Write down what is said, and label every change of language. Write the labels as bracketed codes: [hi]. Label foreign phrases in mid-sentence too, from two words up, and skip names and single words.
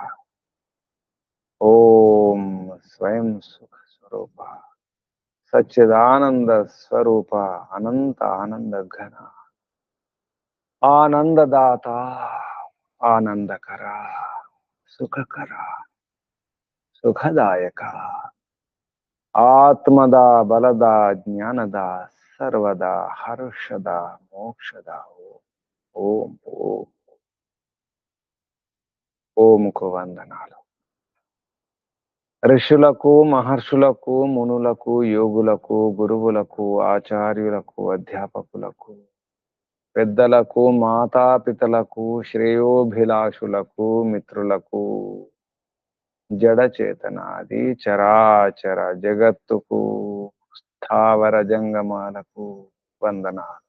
[sa] ओम स्वयं सुख स्वरूप सच्चिदानंद स्वरूप अनंत आनंद घन आनंददाता आनंदकरा सुखकरा सुखदायक आत्मदा बलदा ज्ञानदा सर्वदा हर्षदा मोक्षदा। [te] ओम ओम ఓం కు వందనాలు। ఋషులకు మహర్షులకు మునులకు యోగులకు గురువులకు ఆచార్యులకు అధ్యాపకులకు పెద్దలకు మాతాపితలకు శ్రేయోభిలాషులకు మిత్రులకు జడ చేతనాది చరాచర జగత్తుకు స్థావర జంగమాలకు వందనాలు।